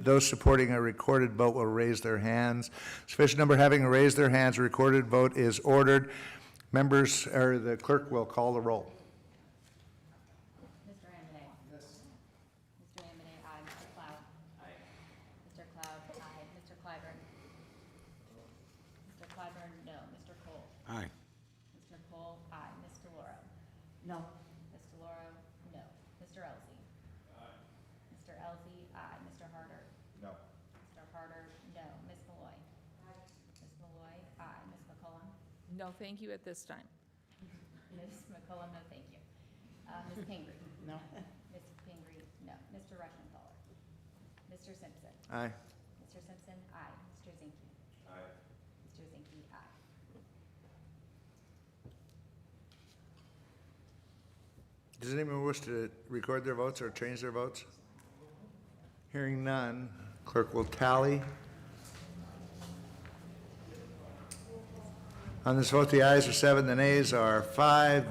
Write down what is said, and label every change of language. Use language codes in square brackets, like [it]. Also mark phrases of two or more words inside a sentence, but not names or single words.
[en] Those supporting a recorded vote will raise their hands. Sufficient number having raised their hands, a recorded vote is ordered. Members, or the clerk will call the roll. Mr. Ambeday? Yes. Mr. Ambeday, aye. Mr. Cloud? Aye. Mr. Cloud, aye. Mr. Clyburn? Mr. Clyburn, no. Mr. Cole? Aye. Mr. Cole, aye. Ms. DeLauro? No. Ms. DeLauro, no. Mr. Elzey? Aye. Mr. Elzey, aye. Mr. Harder? No. Mr. Harder, no. Ms. Malloy? Aye. Ms. Malloy, aye. Ms. McCollum? No, thank you at this time. Ms. McCollum, no, thank you. Ms. Pingree? No. Ms. Pingree, no. Mr. Rushenthaler? Mr. Simpson? Aye. Mr. Simpson, aye. Mr. Zinke? Aye. Mr. Zinke, aye. Does anyone wish to record their votes or change their votes? Hearing none, clerk will tally. On this vote, the ayes are 7, the nays are 5.